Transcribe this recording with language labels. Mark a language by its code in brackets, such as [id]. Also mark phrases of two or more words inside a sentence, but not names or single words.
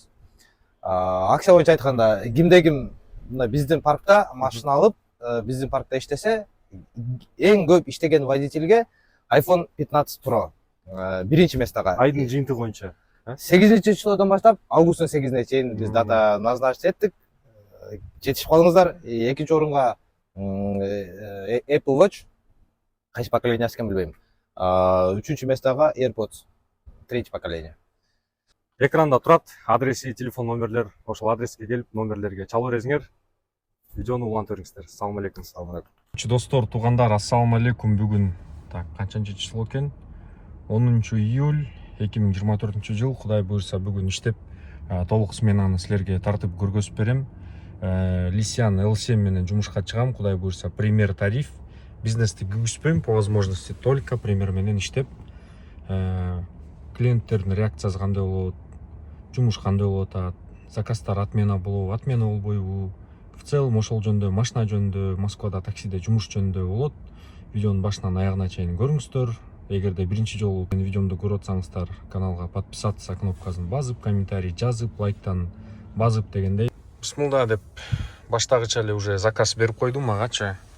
[ky] Акция боюнча айтканда кимдеги мына биздин паркта машина алып, биздин паркта иштесе, эң көп иштеген водительге iPhone 15 Pro биринчи местага. Айдын жыйынтыгы боюнча 8 числодон баштап августтун 8-ине чейин биз [ru] дата назначить [ky] еттик. Жетишип калыңыздар. Экинчи орунга Apple Watch, кайсы поколениясы экенин билбейм. Үчүнчү местага AirPods, [ru] третье поколение. [ky] Экранда турат адреси, телефон номерлер. Ошол адреске келип, номерлерге чалуу бересиңер. Видеону улантып бериңиздер. Ассаламу алейкум. Достор, туугандар, ассаламу алейкум. Бүгүн канчанчы число экен? 10 июль 2024 жыл. Кудай буйрса бүгүн иштеп толук сменаны силерге тартып көргөзүп берем. Лисян L7 менен жумушка чыгам. Кудай буйрса премьер тариф. Бизнести күйгүзбөйм, [ru] по возможности только премьер [ky] менен иштеп. Клиенттердин реакциясы кандай болот, жумуш кандай болуп атат, заказдар отмена болобу, отмена болбойбу. [ru] В целом [ky] ошол жөнүндө, машина жөнүндө, Москвада таксиде жумуш жөнүндө болот. Видеонун башынан аягына чейин көрүңүздөр. Эгерде биринчи жолу видеомду көрүп атсаңыздар, каналга подписаться кнопкасын басып, комментарий жазып, лайктан басып дегендей. Бисмилда деп баштагыча эле [ru] уже заказ [ky] берип койдум магачы.